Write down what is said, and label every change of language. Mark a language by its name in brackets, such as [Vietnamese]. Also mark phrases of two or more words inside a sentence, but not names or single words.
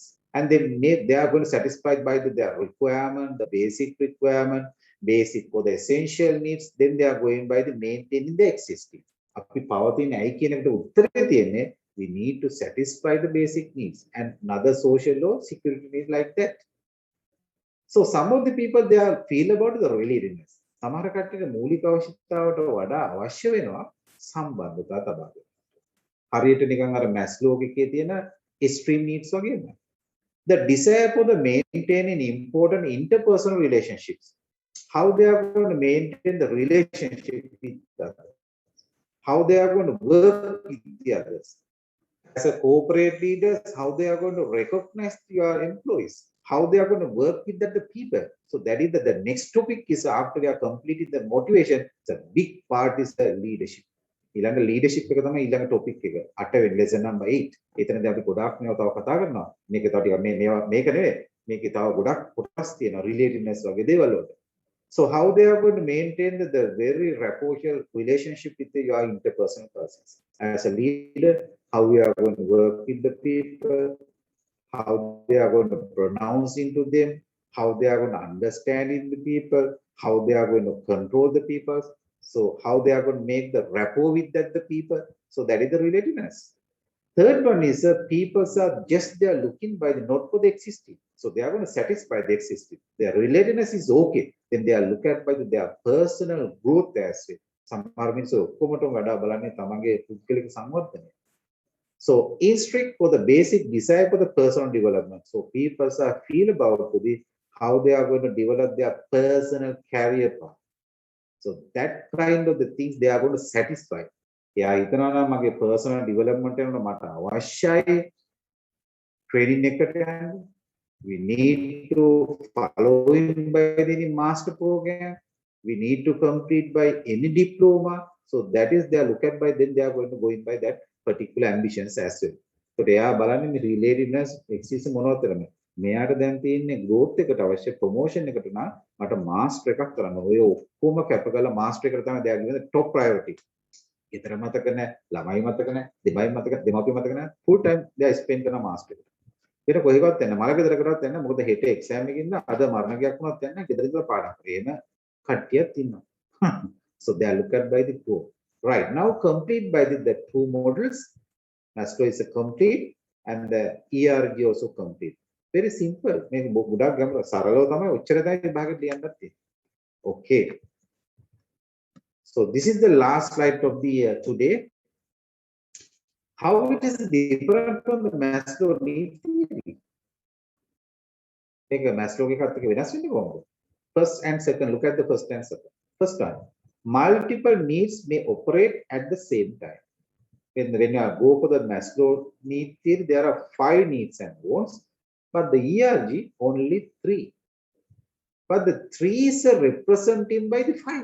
[English] And they are going to satisfy by their requirement, the basic requirement, basic for the essential needs. Then they are going by the maintaining the existing. We need to satisfy the basic needs and another social or security needs like that. So some of the people they are feel about the relatedness. [Sinhala] සමහර කට්ටියට මූලික අවශ්‍යතාවට වඩා අවශ්‍ය වෙනවා සම්බන්ධතා තබා ගැනීම. හරියට නිකන් අර Maslow එකේ තියෙන [English] extreme needs [Sinhala] වගේම. [English] The desire for the maintaining important interpersonal relationships. How they are going to maintain the relationship with others. How they are going to work with the others. As a corporate leaders, how they are going to recognize your employees, how they are going to work with the people. So that is the next topic is after they are completing the motivation, the big part is the leadership. [Sinhala] ඊළඟ leadership එක තමයි ඊළඟ topic එක. 8 වෙනි [English] lesson number 8. [Sinhala] එතනදී අපි ගොඩාක් මේවා තව කතා කරනවා. මේක තව ටිකක් මේක නෙවෙයි. මේකේ තව ගොඩක් කොටස් තියෙනවා relatedness වගේ දේවල් වලට. [English] So how they are going to maintain the very rapprochement relationship with your interpersonal persons. As a leader, how we are going to work with the people, how they are going to pronounce into them, how they are going to understand in the people, how they are going to control the people. So how they are going to make the rapport with the people. So that is the relatedness. Third one is people are just they are looking by the not for the existing. So they are going to satisfy the existing. Their relatedness is okay. Then they are look at by their personal growth as well. [Sinhala] සමහර මිනිස්සු ඔක්කොමටම වඩා බලන්නේ තමන්ගේ පුද්ගලික සංවර්ධනය. [English] So instruct for the basic desire for the personal development. So people are feel about how they are going to develop their personal career path. So that kind of the things they are going to satisfy. [Sinhala] එයා හිතනවා නම් මගේ [English] personal development [Sinhala] එකට මට අවශ්‍යයි training එකට යන්න. [English] We need to follow him by any master program. We need to complete by any diploma. So that is they are look at by then they are going to go in by that particular ambitions as well. [Sinhala] So එයා බලන්නේ මේ [English] relatedness exists [Sinhala] මොනවතරම. මෙයාට දැන් තියෙන්නේ growth එකට අවශ්‍ය promotion එකට නම් මට master එකක් කරන්න. ඔය ඔක්කොම කැප කරලා master එකට තමයි [English] they are given the top priority. [Sinhala] ඊතර මතක නැහැ, ළමයි මතක නැහැ, දෙමයි මතක, දෙමාපිය මතක නැහැ. [English] Full time they spend [Sinhala] කරන master එකට. ඊට කොහෙවත් යන්න මල ගෙදරකටවත් යන්න මොකද හෙට එක්සෑම් එකකින්ද අද මරණයක් වුණත් යන්න ගෙදර ඉඳලා පාඩම් කරේම කට්ටියක් ඉන්නවා. [English] So they are looked at by the two. Right now complete by the two models. Maslow is a complete and the ERG also complete. Very simple. [Sinhala] මේක ගොඩක් ගැඹුරු සරලව තමයි ඔච්චර තමයි විභාගෙට ලියන්නත් තියෙන්නේ. [English] Okay. So this is the last slide of the today. How it is different from the Maslow need theory. Take a [Sinhala] Maslow එකත් එක්ක වෙනස් වෙන්නේ කොහොමද? [English] First and second, look at the first and second. First one, multiple needs may operate at the same time. When you go for the Maslow need theory, there are 5 needs and wants, but the ERG only 3. But the 3s are represented by the 5.